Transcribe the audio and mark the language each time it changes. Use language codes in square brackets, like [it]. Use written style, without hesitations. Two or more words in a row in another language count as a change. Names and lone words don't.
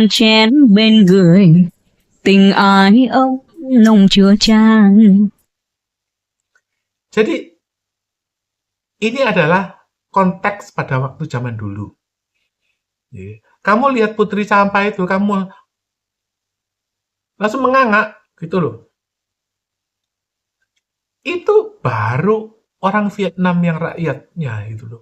[vi] chén bên người, tình ái ông nồng chứa chan. [id] Jadi, ini adalah konteks pada waktu zaman dulu. Ya. Kamu lihat Putri Campa itu, kamu langsung menganga, gitu loh. Itu baru orang Vietnam yang rakyatnya itu loh.